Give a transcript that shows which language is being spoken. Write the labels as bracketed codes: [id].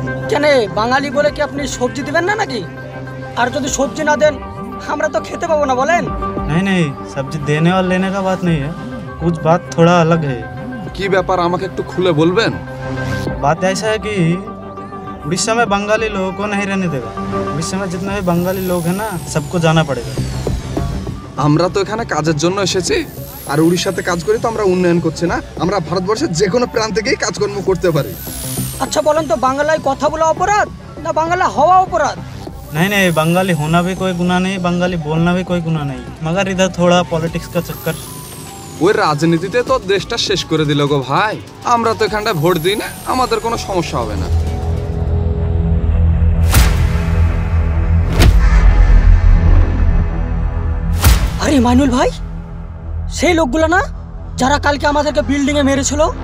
[bn] কেন বাঙালি বলে কি আপনি সবজি দিবেন না নাকি? আর যদি সবজি না দেন আমরা তো খেতে পাবো না, বলেন? [hi] नहीं नहीं, सब्जी देने और लेने का बात नहीं है, कुछ बात थोड़ा अलग है। [bn] কি ব্যাপার আমাকে একটু খুলে বলবেন? [hi] बात ऐसा है कि उड़ीसा में बंगाली लोगों को नहीं रहने देगा। उड़ीसा में जितने भी बंगाली लोग हैं ना, सबको जाना पड़ेगा। [bn] আমরা তো এখানে কাজের জন্য এসেছি, আর উড়িষ্যাতে কাজ করি তো আমরা উন্নয়ন করছি না? আমরা ভারতবর্ষের যে কোনো প্রান্ত থেকেই কাজকর্ম করতে পারি। আচ্ছা বলেন তো, বাংলায় কথা বলা অপরাধ না বাংলা হওয়া অপরাধ? [hi] नहीं नहीं, बंगाली होना भी कोई गुनाह नहीं, बंगाली बोलना भी कोई गुनाह नहीं, मगर इधर थोड़ा पॉलिटिक्स का चक्कर। [bn] ওই রাজনীতিতে তো দেশটা শেষ করে দিল গো ভাই। আমরা তো এখানটায় ভোট দিই না, আমাদের কোনো সমস্যা হবে না। আরে মাইনুল ভাই, সেই লোকগুলো না যারা কালকে আমাদেরকে বিল্ডিং এ মেরেছিল?